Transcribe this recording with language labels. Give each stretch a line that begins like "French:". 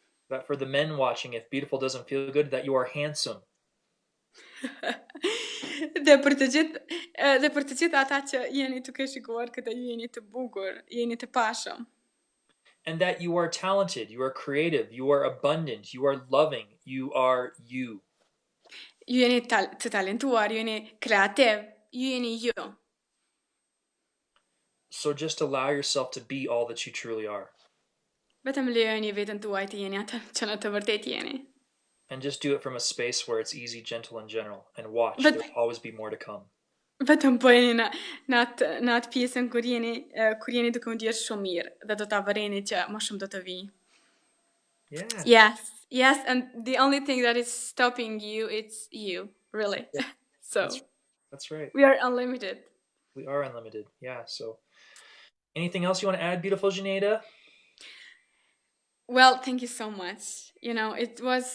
English: that for the men watching, if beautiful doesn't feel good, that you are handsome,
Albanian: Dhe për të gjithë ata që jeni duke shikuar këtë, ju jeni të bukur, jeni të pashëm.
English: and that you are talented, you are creative, you are abundant, you are loving, you are you.
Albanian: Ju jeni të talentuar, ju jeni kreativ, ju jeni ju.
English: So just allow yourself to be all that you truly are.
Albanian: Vetëm lejoni veten tuaj të jeni atë që në të vërtet jeni.
English: And just do it from a space where it's easy, gentle, and general. And watch, But there'll always be more to come.
Albanian: Vetëm po jeni në atë pjesën kur jeni duke u ndjerë shumë mirë dhe do ta vëreni që më shumë do të vijë.
English: Yeah. Yes, yes, and the only thing that is stopping you, it's you, really. Yeah. So That's that's right. we are unlimited. We are unlimited. Yeah. So anything else you want to add, beautiful Xheneta? Well, thank you so much. You know, it was